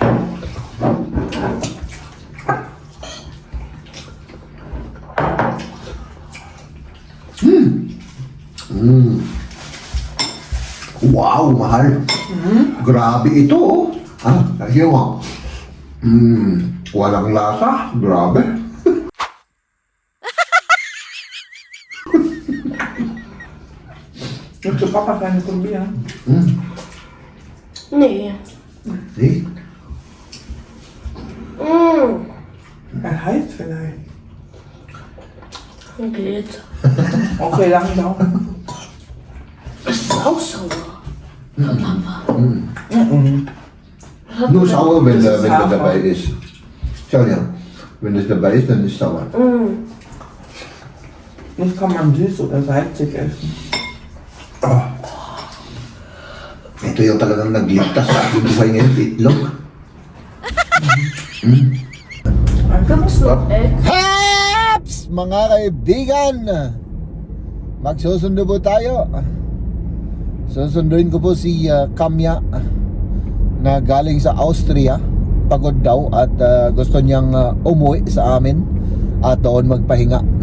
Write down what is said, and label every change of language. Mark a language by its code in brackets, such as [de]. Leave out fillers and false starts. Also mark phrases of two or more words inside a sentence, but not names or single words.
[tl] Wow, mahal. Grabe ito oh. Ah, kasi mo. Walang lasa. Grabe. Gusto pa pa kain ito biya. [de] Nee. [en] See? [de] Er heißt vielleicht. Geht. [tl] Okay lang daw. [de] Das ist auch sauer. Papa. Nur sauer, wenn Das ist der Hafer. dabei ist. Schau ja. Wenn das dabei ist, dann ist sauer. Das kann man süß oder salzig essen. [tl] Ito yung talagang nagligtas sa aking buhay ngayon, itlog. [de] Du musst noch Egg. [tl] Haps! Mga kaibigan! Magsusundo po tayo. Susunduin ko po si Kamya na galing sa Austria. Pagod daw at gusto niyang umuwi sa amin at doon magpahinga, no?